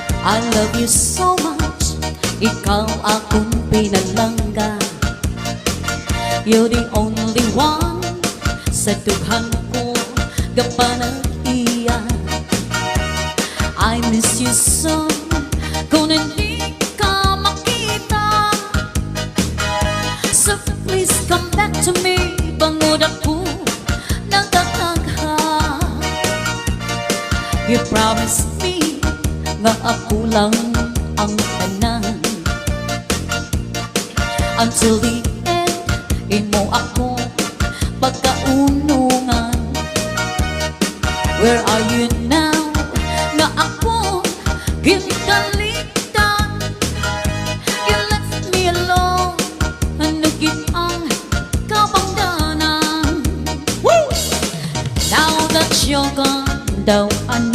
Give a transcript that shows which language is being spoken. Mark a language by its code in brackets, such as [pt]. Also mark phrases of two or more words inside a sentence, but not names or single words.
[en] I love you so much, [hil] ikaw akong pinalangga. [en] You're the only one [hil] sa dughan ko gapanag-iya. [en] I miss you so [tl] kung hindi ka makita. [en] So please come back to me, [hil] bangod ako nagtatagha. [en] You promised me [hil] nga ako lang ang tanan. [en] Until the end, [hil] imo ako pagkaunungan. [en] Where are you now? [hil] Nga ako gintalitan. [en] You left me alone, [hil] hanugit ang kabangdanan. [en] Now that you're gone, don't